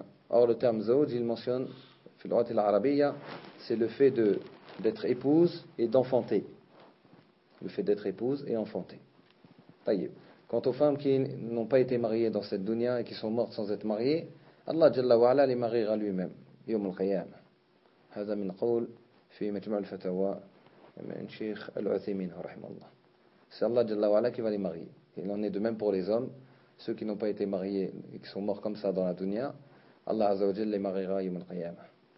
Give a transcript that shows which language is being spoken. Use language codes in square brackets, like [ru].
[fr] Or, le terme Zawj, il mentionne, [ar] fil lughat al-arabiyya, [fr] c'est le fait d'être épouse et d'enfanter. Le fait d'être épouse et enfanter. Tayyib. Quant aux femmes qui n'ont pas été mariées dans cette dunya et qui sont mortes sans être mariées, Allah Jalla wa'ala les mariera lui-même. [ar] Yawm al-qiyam. هذا من قول في مجمع الفتاوى من شيخ العثيمين رحمه الله. [fr] C'est Allah Jalla wa'ala qui va les marier. Il en est de même pour les hommes. Ceux qui n'ont pas été mariés et qui sont morts comme ça dans la dunya, Allah Azza wa Jalla les mariera [ar] يوم القيامة.